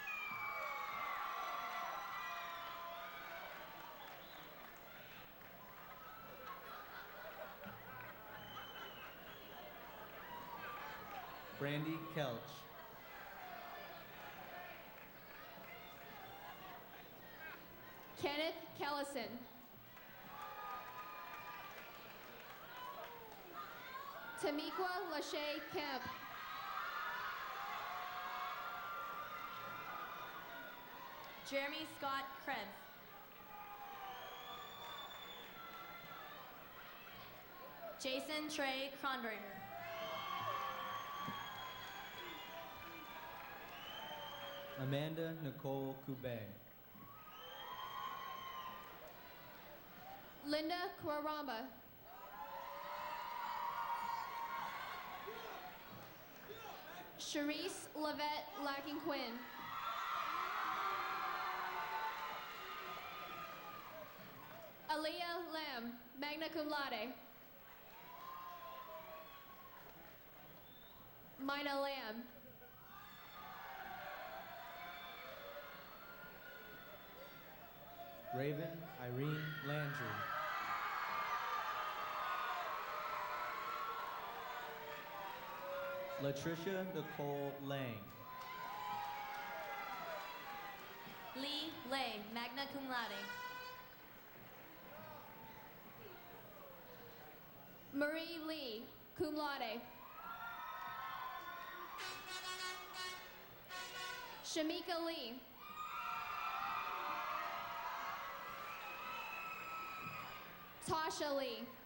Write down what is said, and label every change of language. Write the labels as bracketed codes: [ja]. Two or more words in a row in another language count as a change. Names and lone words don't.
[en] Brandy Kelch. Kenneth Kellison. Tamiqua Lachey Kemp. Jeremy Scott Krebs. Jason Trey Kronberger. Amanda Nicole Coubet. Linda Kwaramba. Charisse Lavette Lacking Quinn. Aaliyah Lam, [la] magna cum laude. [en] Mina Lamb. Raven Irene Landry. Latricia Nicole Lang. Lee Lay, [la] magna cum laude. [en] Marie Lee, [la] cum laude. [en] Shamika Lee. Tasha Lee.